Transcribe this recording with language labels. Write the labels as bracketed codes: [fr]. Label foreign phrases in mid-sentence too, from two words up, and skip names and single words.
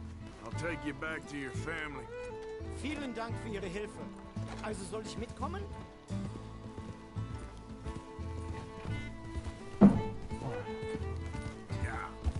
[en] I'll take you back to your family. [de] Vielen Dank für Ihre Hilfe. Also soll ich mitkommen? [en] Yeah.